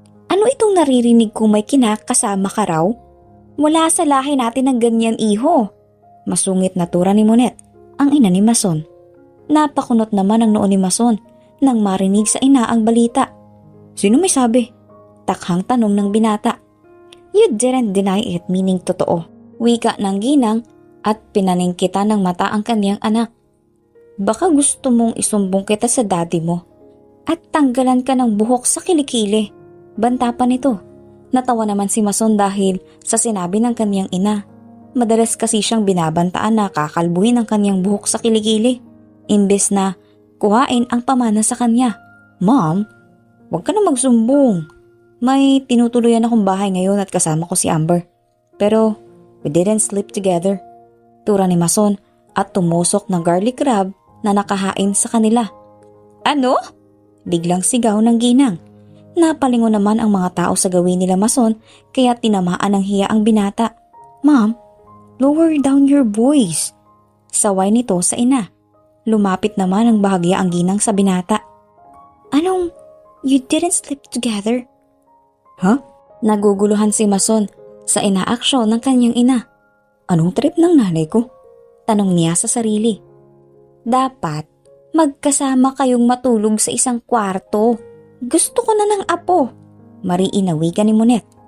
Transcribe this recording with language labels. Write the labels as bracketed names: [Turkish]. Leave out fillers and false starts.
[Filipino] Ano itong naririnig kong may kinakasama ka raw? Wala sa lahi natin ng ganyan iho. Masungit na tura ni Monet, ang ina ni Mason. Napakunot naman ang noon ni Mason nang marinig sa ina ang balita. Sino may sabi? Takhang tanong ng binata. [English] You didn't deny it meaning [Filipino] totoo. Wika ng ginang at pinaningkita ng mata ang kaniyang anak. Baka gusto mong isumbong kita sa daddy mo at tanggalan ka ng buhok sa kilikili. Banta pa nito. Natawa naman si Mason dahil sa sinabi ng kaniyang ina. Madalas kasi siyang binabantaan na kakalbuhin ang kanyang buhok sa kilikili, imbes na kuhain ang pamana sa kanya. Mom, huwag ka na magsumbong. May tinutuluyan akong bahay ngayon at kasama ko si Amber. [English] Pero we didn't sleep together. [Filipino] Tura ni Mason at tumusok ng garlic crab na nakahain sa kanila. Ano? Biglang sigaw ng ginang. Napalingon naman ang mga tao sa gawin nila Mason kaya tinamaan ng hiya ang binata. [English] Mom, lower down your voice. [Filipino] Saway nito sa ina. Lumapit naman ang bahagya ang ginang sa binata. [English] Anong, you didn't sleep together? Huh? [Filipino] Naguguluhan si Mason sa inaaksyon ng kanyang ina. Anong trip ng nanay ko? Tanong niya sa sarili. Dapat magkasama kayong matulog sa isang kwarto. Gusto ko na ng apo. Mariinawigan ni Monet.